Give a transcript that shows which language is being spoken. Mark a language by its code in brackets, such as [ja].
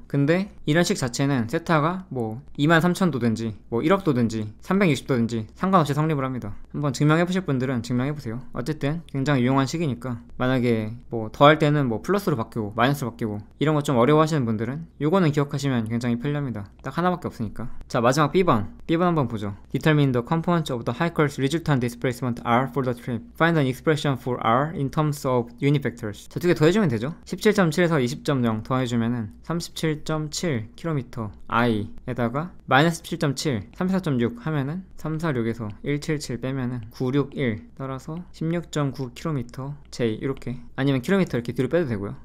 [ko] 근데 이런 식 자체는 세타가 뭐 23,000도든지 뭐 1억도든지 360도든지 상관없이 성립을 합니다. 한번 증명해보실 분들은 증명해보세요. 어쨌든 굉장히 유용한 식이니까 만약에 뭐 더할 때는 뭐 플러스로 바뀌고 마이너스로 바뀌고 이런 거 좀 어려워하시는 분들은 요거는 기억하시면 굉장히 편리합니다. 딱 하나밖에 없으니까. 자, 마지막 B번 한번 보죠. [en] Determine the components of the high course resultant displacement R for the trip. Find an expression for R in terms of unit vectors. [ko] 자, 두 개 더해주면 되죠. 17.7에서 20.0 더해주면은 37.7km I에다가 마이너스 17.7 34.6 하면은 346에서 177 빼면은 961 따라서 16.9km J 이렇게, 아니면 킬로미터 이렇게 뒤로 빼도 되고요.